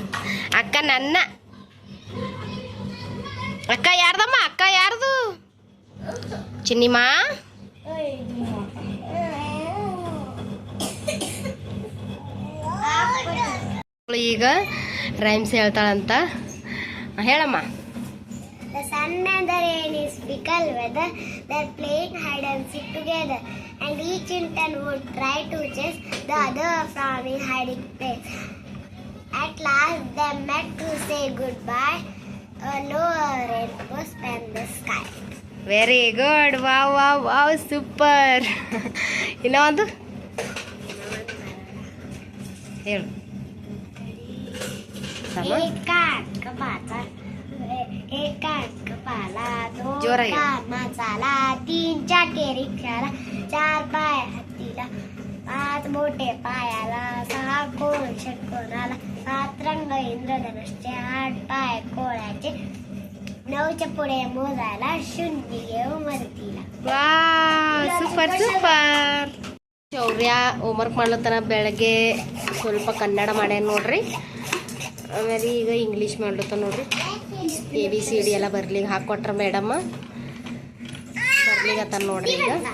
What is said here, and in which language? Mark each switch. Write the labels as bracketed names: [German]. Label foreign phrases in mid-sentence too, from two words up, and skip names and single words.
[Kannada] ಅಕ್ಕ ನನ್ನ. ಅಕ್ಕ ಯಾರ್ದಮ್ಮ? ಅಕ್ಕ ಯಾರ್ದು? ಚಿನ್ನಿಮಾ. ಈಗ ರೈಮ್ಸ್ ಹೇಳ್ತಾಳಂತ, ಹೇಳಮ್ಮ. [English] The sun and the rain is fickle weather. They're playing hide and seek together, and each in turn would try to chase the other from his hiding place. At last they met to say goodbye. A lower rainbow spanned the sky. very good. wow wow wow, super. [Kannada] ಇನ್ನೊಂದು ಹೇಳು. [Marathi] जोराई मसाला 3 चाटे रिक्षाला 4 पाय हत्तीला 5 मोठे पायाला 6 कोण षटकोनाला 7 रंग इंद्रधनुष्याचे 8 पाय कोळ्याचे 9च्या पुढे मोजायला 0 घेऊ मदतीला. [Kannada] ವಾ [English] super super. [Kannada] ಶೌರ್ಯ ಹೋಮ್ವರ್ಕ್ ಮಾಡ್ಲತ್ತನ. ಬೆಳಗ್ಗೆ ಸ್ವಲ್ಪ ಕನ್ನಡ ಮಾಡ್ಯಾನ ನೋಡ್ರಿ. ಆಮೇಲೆ ಈಗ ಇಂಗ್ಲೀಷ್ ಮಾಡ್ಲತ್ತ ನೋಡ್ರಿ. ABCD ಎಲ್ಲ ಬರ್ಲಿಕ್ಕೆ ಹಾಕೊಟ್ರ ಮೇಡಮ್ಮ, ಬರ್ಲಿಗತ್ತ ನೋಡ್ರಿ. ಈಗ